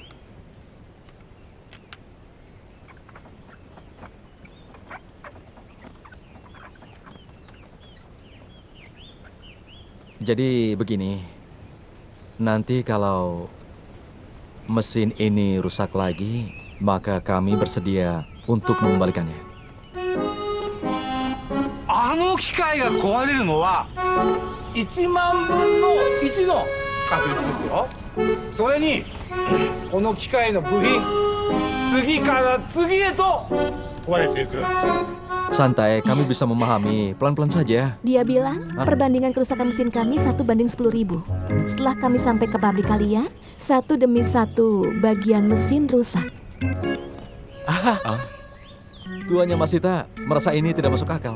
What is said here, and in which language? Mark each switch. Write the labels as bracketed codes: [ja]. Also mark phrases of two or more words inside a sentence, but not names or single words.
[id] Jadi begini, nanti kalau mesin ini rusak lagi, maka kami bersedia untuk mengembalikannya. [ja] あの機械が壊れるのは1万分の1の確率ですよ。それにこの機械の部品次から次へと壊れていく。 [id] Santai, kami bisa memahami. Pelan-pelan saja. Dia bilang perbandingan kerusakan mesin kami 1:10.000. Setelah kami sampai ke pabrik kalian, 1 demi 1 bagian mesin rusak. Tuannya Masita merasa ini tidak masuk akal.